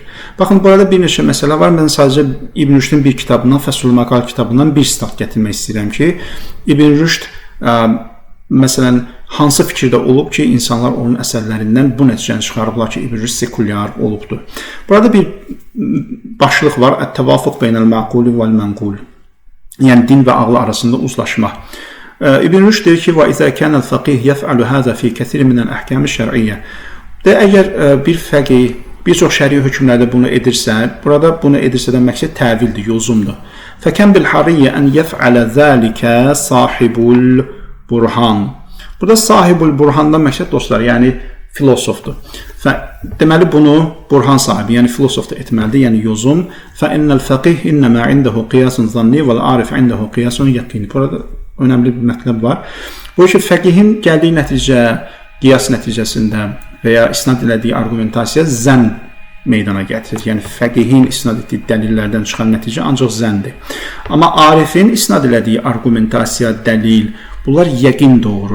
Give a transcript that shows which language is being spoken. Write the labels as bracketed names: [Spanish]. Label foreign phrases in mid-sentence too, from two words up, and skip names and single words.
[Azerbaijani] Baxın, burada bir neçə məsələ var. Mən sadəcə İbn Rüşdün bir kitabından, Fəsul Məqal kitabından bir sitat gətirmək istəyirəm ki, İbn Rüşd məsələn, hansı fikirdə olub ki, insanlar onun əsərlərindən bu nəticəni çıxarıblar ki, İbn Rüşd sekulyar olubdur. Burada bir başlıq var, [Arabic] التوافق بين المعقول والمنقول. [Azerbaijani] Yəni, din və ağlı arasında uzlaşma. İbn Rüşd deyir ki, [Arabic] وَإِذَا كَانَ الْفَقِيهِ يَفْعَلُ هَذَا فِي كَثِيرٍ مِنَ الْأَحْكَامِ الشَّرْعِيَّةِ. [Azerbaijani] Əgər bir fəqih bir çox şəri hökmlərdə bunu edirsə, burada bunu edirsə də məqsəd təvildir, yozumdur. [Arabic] فَكَنْ بِالْحَرِيَّ أَنْ يَفْعَلَ ذَلِكَ صَاحِبُ الْبُرْهَانِ. [Azerbaijani] Burada sahibul burhandan məqsəd, dostlar, yəni filosofdur. Deməli, bunu burhan sahibi, yəni filosof da etməlidir, yəni yozum. [Arabic] فَإِنَّ الْفَقِهِ إِنَّمَا عِنْدَهُ قِيَاسٌ ظَنِّ وَالْعَارِفْ عِنْدَهُ قِيَاسٌ يَقِينِ. [Azerbaijani] Burada önəmli bir mətləb var. Bu ki, fəqihin gəldiyi nəticə qiyas nəticəsində və ya isnad elədiyi argumentasiya zənn meydana gətirir. Yəni fəqihin isnad etdiyi dəlillərdən çıxan nəticə ancaq zəndir. Amma arifin isnad elədiyi argumentasiya, dəlil, bunlar yəqin doğurur.